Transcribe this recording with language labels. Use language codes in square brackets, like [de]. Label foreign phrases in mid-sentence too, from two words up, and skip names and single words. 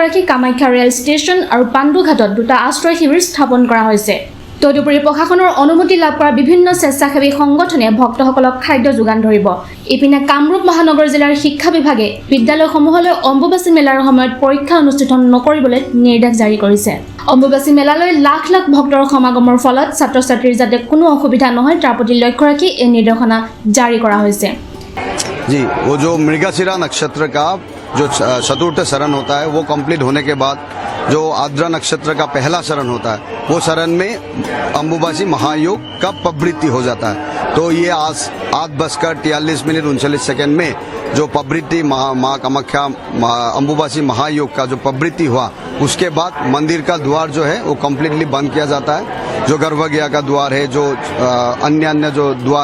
[as] ৰাখি কামাখ্যা ৰেল ষ্টেচন আৰু পাণ্ডু ঘাটত দুটা আশ্ৰয় শিবিৰ স্থাপন কৰা হৈছে তদুপৰি প্ৰশাসনৰ অনুমতি লাভ কৰা বিভিন্ন স্বেচ্ছাসেৱী সংগঠনে ভক্তসকলক খাদ্য যোগান ধৰিব ইপিনে কামৰূপ মহানগৰ জিলাৰ শিক্ষা বিভাগে বিদ্যালয়সমূহলৈ অম্বুবাচী মেলাৰ সময়ত পৰীক্ষা অনুষ্ঠিত নকৰিবলৈ নিৰ্দেশ জাৰি কৰিছে অম্বুবাচী মেলালৈ লাখ লাখ ভক্তৰ সমাগমৰ ফলত ছাত্ৰ ছাত্ৰীৰ যাতে কোনো অসুবিধা নহয় তাৰ প্ৰতি লক্ষ্য ৰাখি এই নিৰ্দেশনা জাৰি কৰা হৈছে [hi] जी वो जो मृगशिरा नक्षत्र का जो चतुर्थ शरण होता है वो कंप्लीट होने के बाद जो आद्रा नक्षत्र का पहला शरण होता है वो शरण में अम्बुबासी महायोग का प्रवृत्ति हो जाता है तो ये आज 8:43:39 में जो प्रवृत्ति माँ कामाख्या अम्बुबासी महायोग का जो प्रवृत्ति हुआ उसके बाद मंदिर का द्वार जो है वो कम्प्लीटली बंद किया जाता है जो गर्भगृह का द्वार है जो अन्य जो द्वार